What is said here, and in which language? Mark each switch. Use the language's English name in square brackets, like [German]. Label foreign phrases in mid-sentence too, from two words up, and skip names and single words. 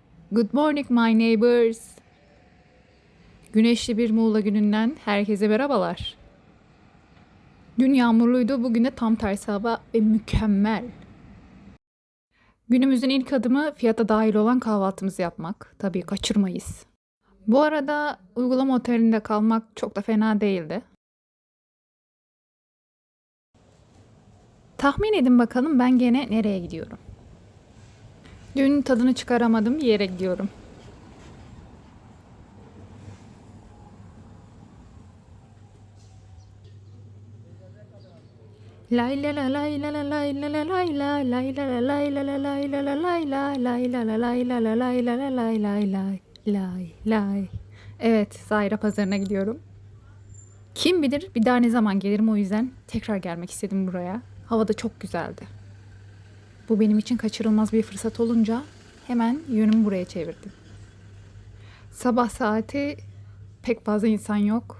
[English] Good morning my neighbors. [Turkish] Güneşli bir Muğla gününden herkese merhabalar. Dün yağmurluydu, bugün de tam tersi hava ve mükemmel. Günümüzün ilk adımı fiyata dahil olan kahvaltımızı yapmak. Tabii kaçırmayız. Bu arada uygulama otelinde kalmak çok da fena değildi. Tahmin edin bakalım ben gene nereye gidiyorum? Dün tadını çıkaramadım bir yere gidiyorum. Lay la la lay la la lay la la lay la lay la la lay la la lay la la lay la lay la la lay la la lay la la lay lay lay lay lay. Evet, Zahira Pazarı'na gidiyorum. Kim bilir bir daha ne zaman gelirim, o yüzden tekrar gelmek istedim buraya. Hava da çok güzeldi. Bu benim için kaçırılmaz bir fırsat olunca hemen yönümü buraya çevirdim. Sabah saati pek fazla insan yok.